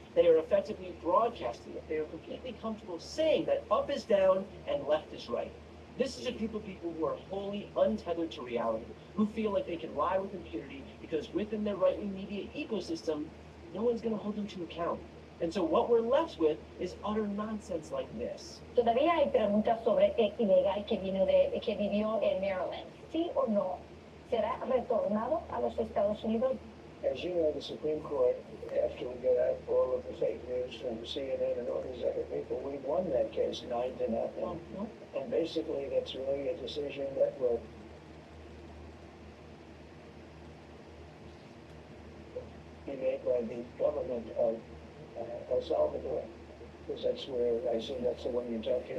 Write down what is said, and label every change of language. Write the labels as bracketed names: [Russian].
[English] They are effectively broadcasting it. They are completely comfortable saying that up is down and left is right. This is a group of people who are wholly untethered to reality, who feel like they can lie with impunity because within their right-wing media ecosystem, no one's going to hold them to account. And so what we're left with is utter nonsense like this. [Spanish] Todavía hay preguntas sobre ex ilegal que vivió en Maryland. ¿Sí o no? ¿Será retornado a los Estados Unidos? [English] As you know, the Supreme Court, after we got out all of the fake news from CNN and all these other people, we won that case 9-0. Mm-hmm. And basically, that's really a decision that will be made by the government of El Salvador, because that's where I assume that's the one you're talking